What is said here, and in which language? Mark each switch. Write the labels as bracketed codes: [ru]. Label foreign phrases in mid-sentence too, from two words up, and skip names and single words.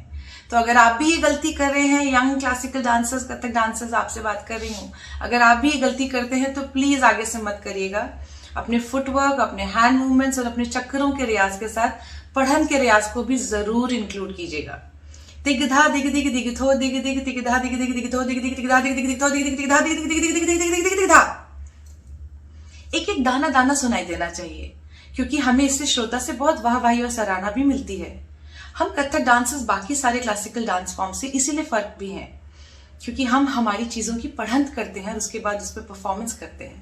[hi] तो अगर आप भी ये गलती कर रहे हैं, [en] young classical dancers, Kathak dancers, [hi] आपसे बात कर रही हूँ, अगर आप भी ये गलती करते हैं तो प्लीज आगे से मत करिएगा। अपने फुटवर्क, अपने [en] hand movements [hi] और अपने चक्करों के रियाज के साथ पढ़ंत के रियाज को भी जरूर इंक्लूड कीजिएगा। दिगधा दिग दिग दिग थो दिग दिग दिगधा दिग दिग दिग थो दिग दिग दिगधा दिग दिग थो दिग दिग दिगधा दिग दिग दिग दिग दिग दिग दिगधा। एक एक दाना दाना सुनाई देना चाहिए, क्योंकि हमें इससे श्रोता से बहुत वाहवाही और सराहना भी मिलती है। हम [en] Kathak dancers [hi] बाकी सारे [en] classical dance form [hi] से इसीलिए फर्क भी हैं, क्योंकि हम हमारी चीजों की पढ़ंत करते हैं और उसके बाद उस पर परफॉर्मेंस करते हैं।